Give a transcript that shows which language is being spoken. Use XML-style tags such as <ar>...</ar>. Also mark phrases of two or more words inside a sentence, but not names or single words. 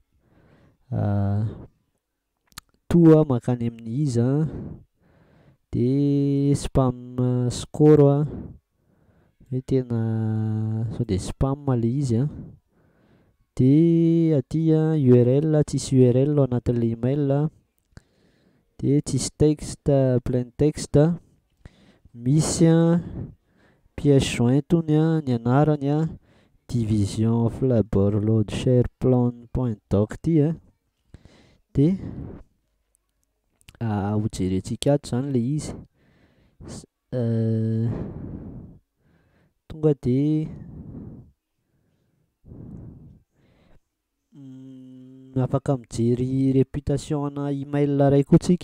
<mg>to mankany amin'ny iza de</mg> <en>spam score</en> <mg>hoe tena sao de spam le izy de aty URL tsisy URL ao anatin'le email de tsisy</mg> <fr>texte plain texte</fr> <mg>misy pièce jointony ny anarany</mg> <en>division of labor load share plan point doc</en> <mg>ty de hojerentsika ato zany le izy tonga de afaka mijery réputation ana email ray koa tsika.</mg>